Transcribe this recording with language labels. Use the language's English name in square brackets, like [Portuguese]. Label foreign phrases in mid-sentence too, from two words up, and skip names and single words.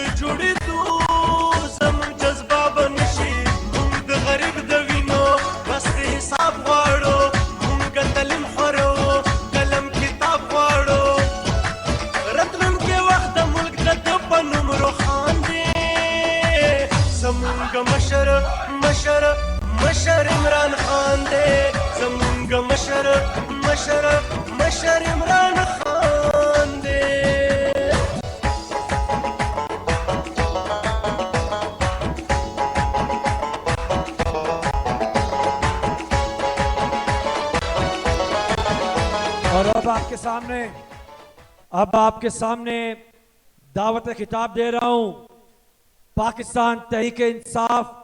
[Pashto] جوړېدو زمونږ جذبه بنشي مونږ د غریب د وینو بس د حساب غواړو مونږ تعلیم خورو قلم کتاب غواړو راتلونکي وخت د ملک د ده په نوم روښان دی زمونږ مشر عمران خان دی زمونږ مشر عمران خان دی [Urdu] اور اب آپ کے سامنے دعوت خطاب دے رہا ہوں پاکستان تحریک انصاف